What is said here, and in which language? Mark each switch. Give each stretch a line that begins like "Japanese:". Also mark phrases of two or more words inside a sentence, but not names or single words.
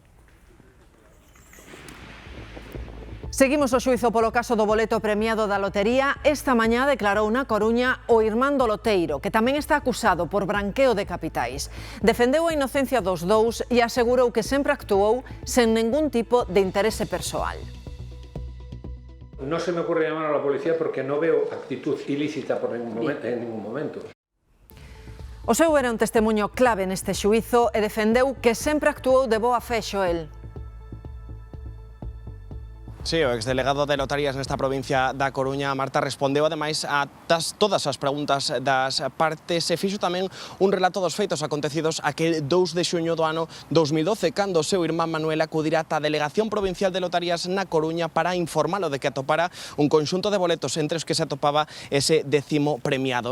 Galician: Seguimos o xuizo polo caso do boleto premiado da lotería. Esta mañá declarou na Coruña o irmán do loteiro, que tamén está acusado por branqueo de capitais. Defendeu a inocencia dos dous e asegurou que sempre actuou sen ningún tipo de interese persoal.
Spanish: No se me ocurre llamar a la policía porque no veo actitud ilícita en ningún momento.
Galician: O seu era un testemunho clave neste xuizo e defendeu que sempre actuou de boa fe, Xoel. Sí, o exdelegado de Lotarías nesta provincia da Coruña, Marta, respondeu ademais a todas as preguntas das partes e fixo tamén un relato dos feitos acontecidos aquel 2 de xuño do ano 2012, cando o seu irmán Manuel acudira ata a Delegación Provincial de Lotarías na Coruña para informalo de que atopara un conxunto de boletos entre os que se atopaba ese 10º premiado.